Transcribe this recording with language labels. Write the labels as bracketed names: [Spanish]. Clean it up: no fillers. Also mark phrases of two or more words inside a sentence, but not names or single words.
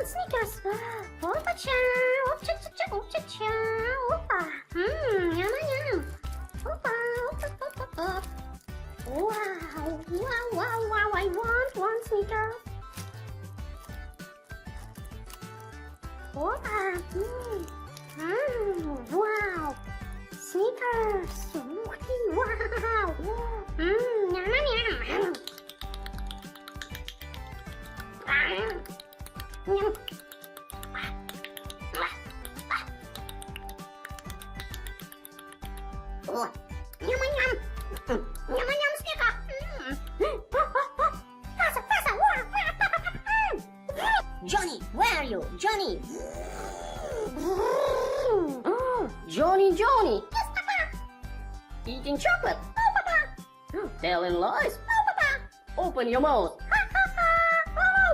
[Russian] Snickers. Опа-ча, опа-ча-ча, опа-ча, опа. Ням-ням. Опа, опа-па-па-па. [English] Wow, wow, wow, wow, I want one Snickers. Опа, wow, Snickers. [Russian] Ух ты, вау. Ням-ням. Ням. О, ням-ням. Ням-ням, Snicker. Фаса, [English] Johnny, where are you? Johnny. Johnny, Johnny, Yes, Papa. eating chocolate, Oh, Papa. telling lies. Oh, Papa. Open your mouth. Oh.